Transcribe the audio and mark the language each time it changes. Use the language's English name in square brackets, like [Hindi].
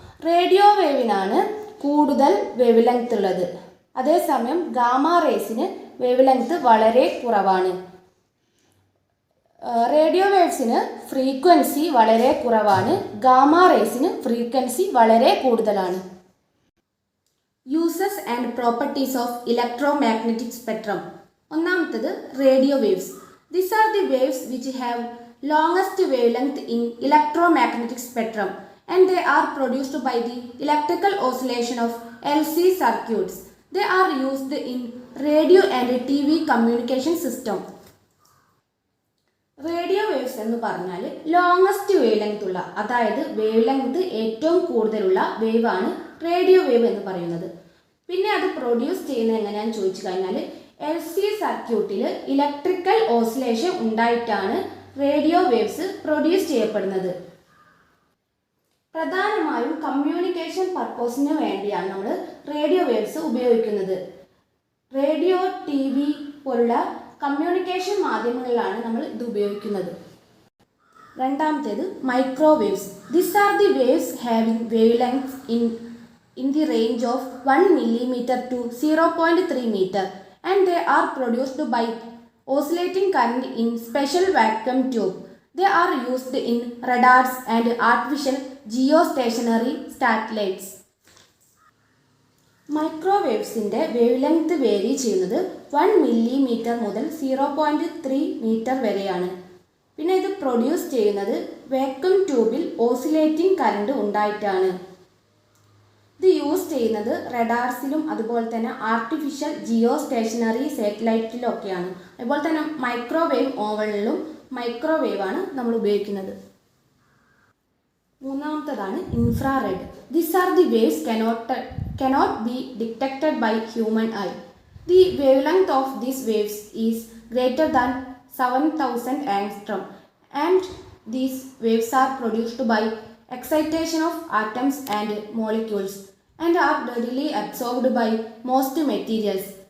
[Malayalam] Radio വേവിനാണ് കൂടുതൽ wave length ഉള്ളത്, അതേസമയം ഗാമാ റേസിന് വേവ് ലെങ്ത് വളരെ കുറവാണ്. റേഡിയോ വേവ്സിന് ഫ്രീക്വൻസി വളരെ കുറവാണ്, ഗാമാ റേസിന് ഫ്രീക്വൻസി വളരെ കൂടുതലാണ്. [English] Uses and properties of electromagnetic spectrum. [Malayalam] ഒന്നാമത്തത് radio waves. [English] These are the waves which have longest wavelength in electromagnetic spectrum and they are produced by the electrical oscillation of LC circuits. They are used in radio and TV communication system. [Malayalam] Radio waves എന്ന് പറഞ്ഞാൽ longest wave length ഉള്ള, അതായത് wave length ഏറ്റവും കൂടുതലുള്ള വേവാണ് radio wave എന്ന് പറയുന്നത്. പിന്നെ അത് പ്രൊഡ്യൂസ് ചെയ്യുന്നത് എങ്ങനെയാണെന്ന് ചോദിച്ചു കഴിഞ്ഞാൽ LC സർക്യൂട്ടിൽ electrical oscillation ഉണ്ടായിട്ടാണ് radio waves produce ചെയ്യപ്പെടുന്നത്. പ്രധാനമായും കമ്മ്യൂണിക്കേഷൻ പർപ്പസിന് വേണ്ടിയാണ് നമ്മൾ റേഡിയോ വേവ്സ് ഉപയോഗിക്കുന്നത്. റേഡിയോ, TV പോലുള്ള കമ്മ്യൂണിക്കേഷൻ മാധ്യമങ്ങളിലാണ് നമ്മൾ ഇത് ഉപയോഗിക്കുന്നത്. രണ്ടാമത്തേത് microwaves. [English] This are the waves having wave length in the range of 1 millimeter to 0.3 meter and they are produced by oscillating current in special vacuum tube. They are used in radars and artificial geostationary satellites. [Malayalam] മൈക്രോവേവ്സിൻ്റെ wave length vary ചെയ്യുന്നത് 1 millimeter മുതൽ 0.3 meter വരെയാണ്. പിന്നെ ഇത് produce ചെയ്യുന്നത് vacuum ട്യൂബിൽ oscillating current ഉണ്ടായിട്ടാണ്. ഇത് use ചെയ്യുന്നത് റഡാർസിലും അതുപോലെ തന്നെ ആർട്ടിഫിഷ്യൽ ജിയോ സ്റ്റേഷനറി സാറ്റലൈറ്റിലും ഒക്കെയാണ്. അതുപോലെ തന്നെ മൈക്രോവേവ് ഓവനിലും മൈക്രോവേവാണ് നമ്മൾ ഉപയോഗിക്കുന്നത്. മൂന്നാമത്തേതാണ് infrared. [English] These are the waves cannot be detected by human eye. The wavelength of these waves is greater than 7000 angstrom and these waves are produced by excitation of atoms and molecules and are readily absorbed by most materials.